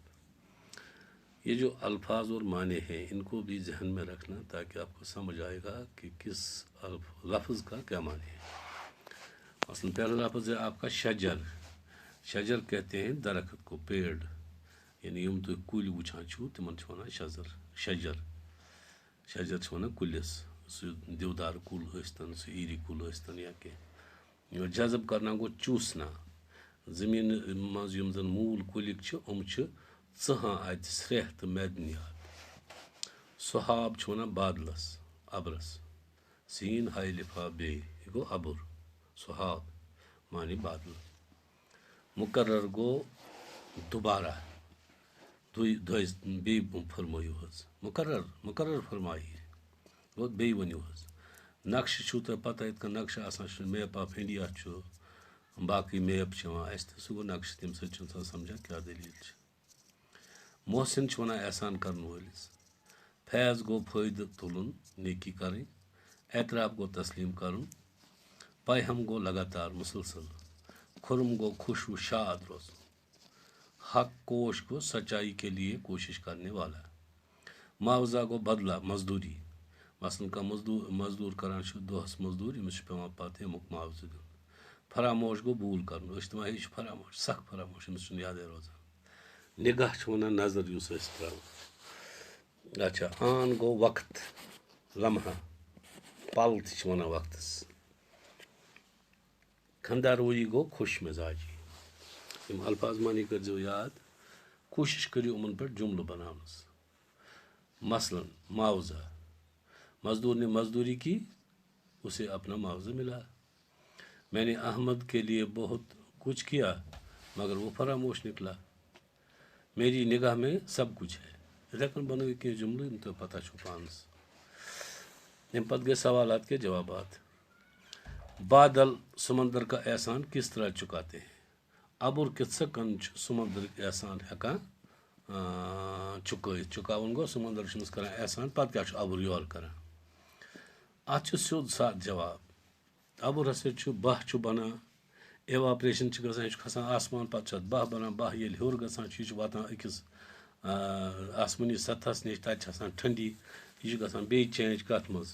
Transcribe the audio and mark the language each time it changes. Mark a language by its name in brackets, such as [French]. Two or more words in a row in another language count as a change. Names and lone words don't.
[Urdu] یہ جو الفاظ اور معنی ہیں ان کو بھی ذہن میں رکھنا تاکہ آپ کو سمجھ آئے گا کہ کس لفظ کا کیا معنی ہے۔ مثلا پہلا لفظ ہے آپ کا شجر۔ شجر کہتے ہیں درخت کو، پیڑ، یعنی [Kashmiri] یم تو کل وچھان چھو تمن چھ ونان شجر۔ شجر چھ ونان کلس، سہ دیودار کل ٲسۍتن، سہ ایری کل ٲسۍتن یا کینٛہہ۔ [Urdu] جذب کرنا گو چوسنا۔ [Kashmiri] زمین مز یم زن مول کلک چھ ام چھ ژہان اتہ سرٛیٚح تہٕ معدنیات۔ سحاب چھ ونان بادلس، ابرس۔ سین ہائی لفا بے، یہ گو ابر، سحاب معنی بادل۔ مقرر گو دوبارہ، بی فرمائیو حظ، مقرر فرمائیے گو بی ونیو حظ۔ نقش چھو تہ پتہ یت کن نقش آسان، [English] map of India [Kashmiri] چھو، باقی میپ چھ یوان اسہ تہ، سہ گو نقش، تمہ سۭتۍ چھُ انسان سمجھان کیا دلیل چھ۔ محسن چھ ونان احسان کرن وٲلِس۔ فیض گو فٲیدٕ تُلُن، نیکی کرٕنۍ۔ اعتراف گو تسلیم کرُن۔ پیہم گو لگاتار، مسلسل۔ خرم گو خوش و شاد روزن۔ [Urdu] حق کوش گو سچائی کے لیے کوشش کرنے والا۔ [Kashmiri] معاوضہ گو بدلہ، مزدوری۔ مثلاً کانٛہہ مزدور کران چھُ دۄہس مزدور، أمِس چھُ پیوان پتہٕ امیُک معاوضہٕ دیُن۔ فراموش گو بھوٗل کرُن، أسۍ چھِ دپان یہِ چھُ فراموش، سخ فراموش، أمِس چھُنہٕ یادے روزان۔ نگاہ چھُ ونان نظر یُس أسۍ تراوان۔ اچھا، آن گو وقت، لمحہ، پل تہِ چھِ ونان وقتس۔ خندہ رویی گو خوش مزاجی۔ یم الفاظ معنی کٔرزیٚو یاد، کوشش کٔرِو یِمن پٮ۪ٹھ جملہٕ بناونس۔ [Urdu] مثلاً معاوضہ، مزدور نے مزدوری کی، اسے اپنا معاوضہ ملا۔ میں نے احمد کے لیے بہت کچھ کیا مگر وہ فراموش نکلا۔ میری نگاہ میں سب کچھ ہے۔ [Kashmiri] اتھے کن بنٲیِو کینٛہہ جملہٕ یم تۄہہِ پتہ چھو پانس۔ امہِ پتہٕ گٔے [Urdu] سوالات کے جوابات۔ بادل سمندر کا احسان کس طرح چکاتے ہیں؟ [Kashmiri] ابر کِتھ کن چھُ سمندرُک احسان ہٮ۪کان چُکٲیِتھ؟ چُکاوُن گوٚو سمندر چھُ أمِس کران احسان، پتہٕ کیٛاہ چھُ ابر یورٕ کران؟ اتھ چھُ سیوٚد سادٕ جواب۔ ابر ہسا چھُ بہہ چھُ بنان، ایواپریشن چھِ گژھان، یہِ چھُ کھسان آسمان، پتہٕ چھُ اتھ بہہ بنان، بہہ ییٚلہِ ہیوٚر گژھان چھُ یہِ چھُ واتان أکِس آسمٲنی سطحس نِش، تتہِ چھِ آسان ٹھنڈی، یہِ چھُ گژھان بیٚیہِ چینج کتھ منٛز؟